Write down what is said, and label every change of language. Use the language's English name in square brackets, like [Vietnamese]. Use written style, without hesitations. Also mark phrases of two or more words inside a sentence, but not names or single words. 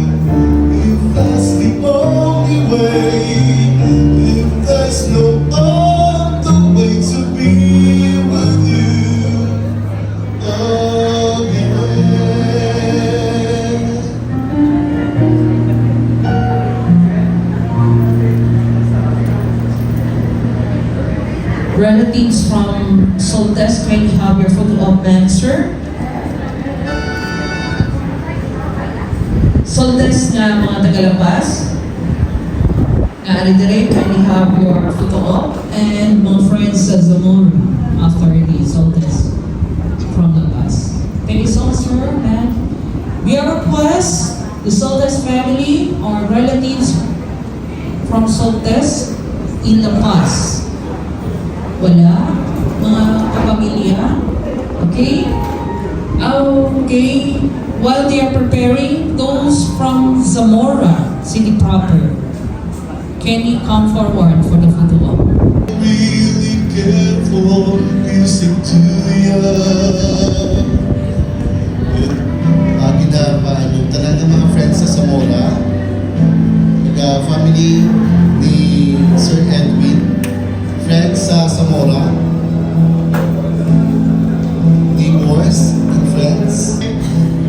[English] If that's the only way, if there's no other way to be with you again. Relatives from Soltes, kindly have your photo op, ma'am, sir. [Hiligaynon] Soltes nga mga Tagalabas, ari dire, [English] kindly have your photo op, and mga friends sa Zamora after the Soltes from Labas. Thank you so much, sir, and we are request the Soltes family or relatives from Soltes in La Paz. [Filipino] Wala? Mga kapamilya? [English] Okay? Okay. While they are preparing, those from Zamora City proper, can you come forward for the photo op? Really care for music to you. [Hiligaynon] Ginapaan yung tanan ng mga friends sa Zamora, family ni Sir Edwin, friends sa Zamora, [English] neighbors and friends.